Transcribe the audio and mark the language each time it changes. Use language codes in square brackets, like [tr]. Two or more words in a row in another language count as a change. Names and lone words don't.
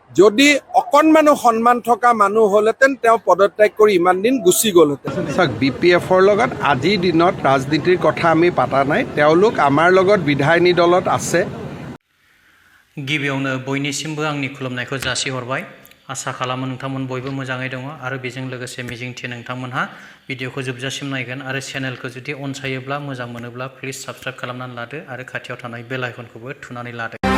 [as] যদি অকণমানো সন্মান থকা মানুহ হ'লেতেন তেওঁ পদত্যাগ কৰি ইমান দিন গুচি গ'লহেঁতেন। চাওক, BPFৰ লগত আজিৰ দিনত ৰাজনীতিৰ কথা আমি পাতা নাই। তেওঁলোক আমাৰ লগত বিধায়িনী দলত আছে। [brx] गिबियावनो बयनिसिमबो आंनि खुलुमनायखौ जासिहरबाय। आसा खालामो नोंथांमोन बयबो मोजाङै दङ आरो बेजों लोगोसे मिजिंथियो नोंथांमोनहा भिडिअखौ जोबजासिम नायगोन आरो चेनेलखौ जुदि अनसायोब्ला मोजां मोनोब्ला [en] please subscribe [brx] खालामनानै लादो आरो खाथियाव थानाय बेल आइकनखौबो थुनानै लादो।